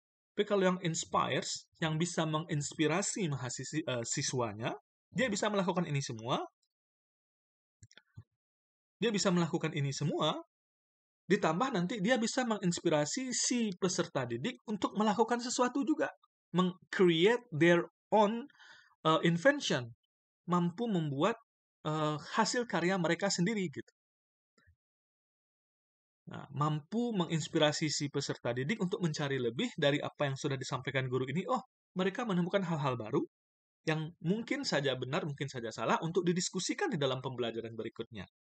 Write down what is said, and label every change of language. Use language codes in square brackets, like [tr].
[id] Tapi kalau yang inspires, yang bisa menginspirasi siswanya, dia bisa melakukan ini semua. Dia bisa melakukan ini semua, ditambah nanti dia bisa menginspirasi si peserta didik untuk melakukan sesuatu juga. [en] Create their own invention. [id] Mampu membuat hasil karya mereka sendiri gitu. Nah, mampu menginspirasi si peserta didik untuk mencari lebih dari apa yang sudah disampaikan guru ini. Oh, mereka menemukan hal-hal baru yang mungkin saja benar, mungkin saja salah untuk didiskusikan di dalam pembelajaran berikutnya.